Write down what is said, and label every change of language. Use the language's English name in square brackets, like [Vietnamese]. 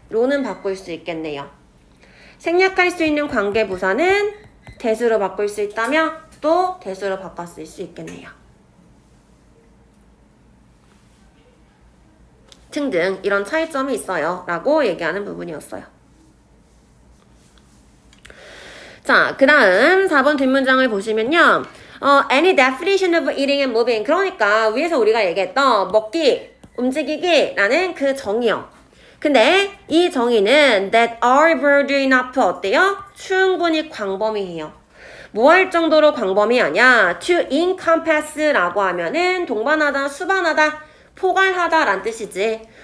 [Korean] 로는 바꿀 수 있겠네요. 생략할 수 있는 관계 부사는 대수로 바꿀 수 있다면 또 대수로 바꿨을 수 있겠네요. 등등 이런 차이점이 있어요 라고 얘기하는 부분이었어요. 자, 그 다음 4번 뒷문장을 보시면요. [English] Any definition of eating and moving. [Korean] 그러니까 위에서 우리가 얘기했던 먹기, 움직이기 라는 그 정의요. 근데 이 정의는 [English] that are broad enough [Korean] 어때요? 충분히 광범위해요. 뭐 할 정도로 광범위하냐? [English] to encompass [Korean] 라고 하면은 동반하다, 수반하다, 포괄하다 라는 뜻이지.